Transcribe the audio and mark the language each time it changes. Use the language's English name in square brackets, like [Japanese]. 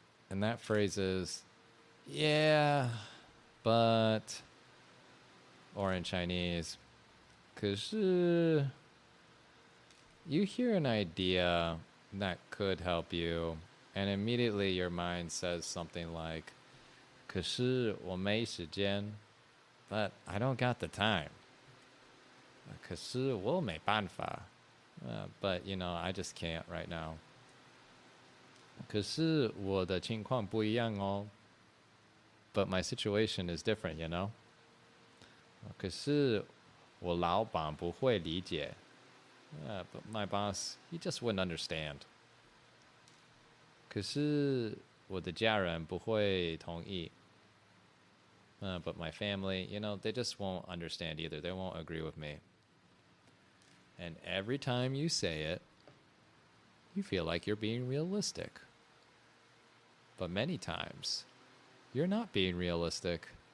[English] And that phrase is, yeah, but, or in Chinese, 可是, you hear an idea that could help you, and immediately your mind says something like, [Chinese] 可是我没时间. [English] But I don't got the time. [Chinese] 可是我没办法. [English] But, I just can't right now. [Chinese] 可是我的情况不一样哦. [English] But my situation is different, [Chinese] 可是我老闆不會理解. [English] But my boss, he just wouldn't understand. [Chinese] 可是我的家人不會同意. [English] But my family, they just won't understand either. They won't agree with me. And every time you say it, you feel like you're being realistic. But many times, you're not being realistic.